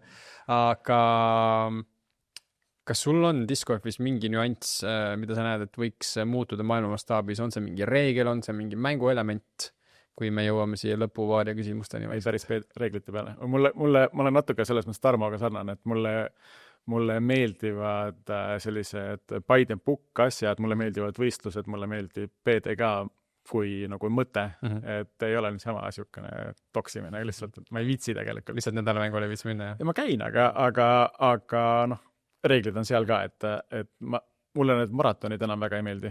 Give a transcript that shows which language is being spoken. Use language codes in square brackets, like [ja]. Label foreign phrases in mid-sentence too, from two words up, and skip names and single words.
[et] Aga kas sul on discgolfis mingi nüanss, mida sa näed, et võiks muutuda maailmamastaabis? On see mingi reegel, on see mingi mänguelement, kui me jõuame siia lõpuvaaria küsimusteni? Ei päris reeglite peale. Ma olen natuke selles mõttes Tarmoga sarnane, et mulle meeldivad sellised [en] by the book [et] asjad, mulle meeldivad võistlused, mulle meeldib PDK kui nagu mõte, et ei ole niisama asjukene toksimine, lihtsalt, et ma ei viitsi tegelikult. Lihtsalt nädalamängule ei viitsi minna, ja ma käin, aga noh, reeglid on seal ka, et mulle need maratonid enam väga ei meeldi.